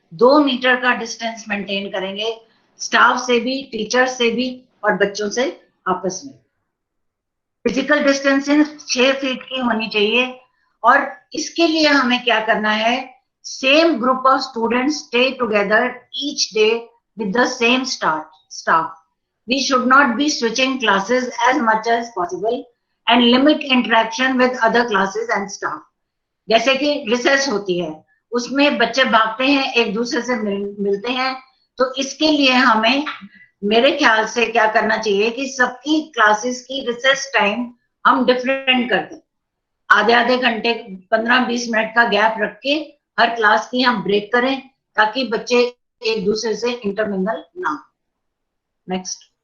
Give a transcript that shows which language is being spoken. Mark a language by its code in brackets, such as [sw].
[hi] 2 metre का distance maintain करेंगे, staff से भी, टीचर से भी और बच्चों से आपस में। फिजिकल डिस्टेंसिंग 6 फीट की होनी चाहिए। और इसके लिए हमें क्या करना है, [en] Same group of students stay together each day with the same staff. We should not be switching classes as much as possible and limit interaction with other classes and staff. [hi] जैसे कि रिसेस होती है, उसमें बच्चे भागते हैं, एक दूसरे से मिलते हैं, तो इसके लिए हमें, मेरे ख्याल से क्या करना चाहिए कि सबकी क्लासेस की रिसेस टाइम हम डिफरेंट कर दें। आधे आधे घंटे, 15-20 मिनट का गैप रख के हर क्लास की हम ब्रेक करें, ताकि बच्चे एक दूसरे से इंटरमिंगल ना हो। नेक्स्ट।